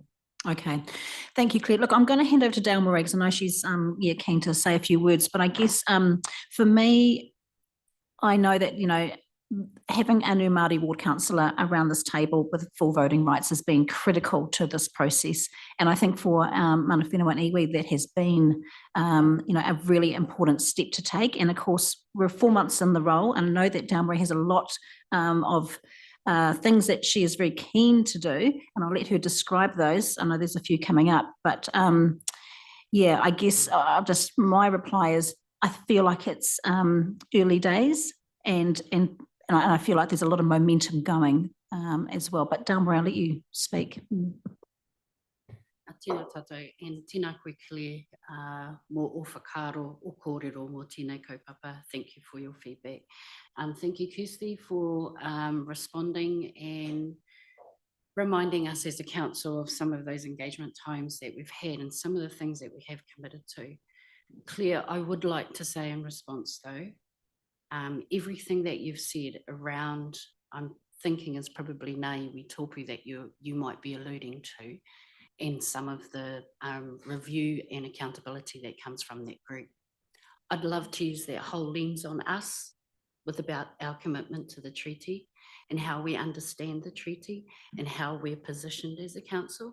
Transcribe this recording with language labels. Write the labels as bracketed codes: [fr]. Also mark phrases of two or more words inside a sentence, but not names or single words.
[en] Okay, thank you, Claire. Look, I'm going to hand over to Dale Moray because I know she's keen to say a few words, but I guess for me, I know that, you know, having a new Māori ward councillor around this table with full voting rights has been critical to this process. And I think for [mi] mana whenua [en] and iwi, that has been, you know, a really important step to take. And of course, we're 4 months in the role, and I know that Dale Moray has a lot of things that she is very keen to do, and I'll let her describe those. I know there's a few coming up, but yeah, I guess my reply is I feel like it's early days, and I feel like there's a lot of momentum going as well. But Dale Moray, I'll let you speak. [mi] Tēnā tātou, and tēnā koe Claire, mō o whakaro, o kōrero, mō tēnei kaupapa. [en] Thank you for your feedback. Thank you, Kirsty, for responding and reminding us as a council of some of those engagement times that we've had and some of the things that we have committed to. Claire, I would like to say in response though, everything that you've said around, I'm thinking is probably [mi] ngā iwi tōpū [en] that you might be alluding to, and some of the review and accountability that comes from that group. I'd love to use that whole lens on us with about our commitment to the treaty and how we understand the treaty and how we're positioned as a council.